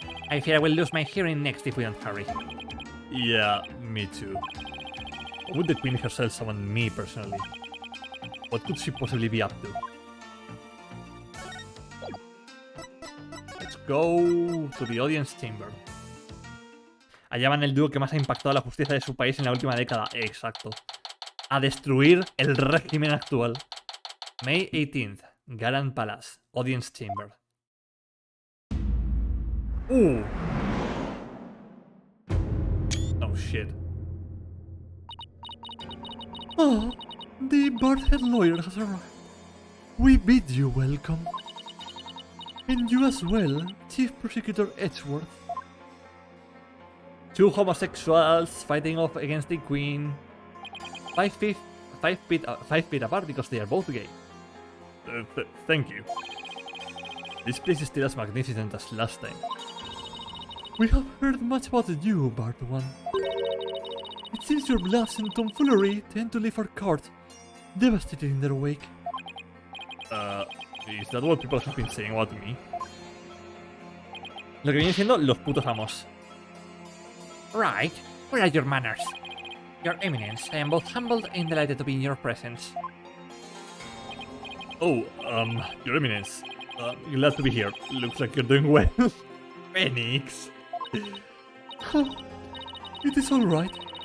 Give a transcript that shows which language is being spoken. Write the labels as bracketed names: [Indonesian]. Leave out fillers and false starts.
[English] I fear I will lose my hearing next if we don't hurry. Yeah, me too. Why would the Queen herself summon me personally? What could she possibly be up to? Let's go to the audience chamber. [Spanish] Allá van el dúo que más ha impactado a la justicia de su país en la última década. Exacto. A destruir el régimen actual. [English] May 18th, Garan Palace, Audience Chamber. Oh shit. Oh, the Barthead lawyer has arrived. We bid you welcome. And you as well, Chief Prosecutor Edgeworth. Two homosexuals fighting off against the Queen. 5 feet apart because they are both gay. Thank you. This place is still as magnificent as last time. We have heard much about you, Bard One. It seems your bluffs and tomfoolery tend to leave our court devastated in their wake. Is that what people have been saying about me? [Spanish] Lo que viene siendo los putos amos. [English] Right. Where are your manners? Your Eminence, I am both humbled and delighted to be in your presence. Oh, Your Eminence. Glad to be here. Looks like you're doing well. Phoenix. It is alright.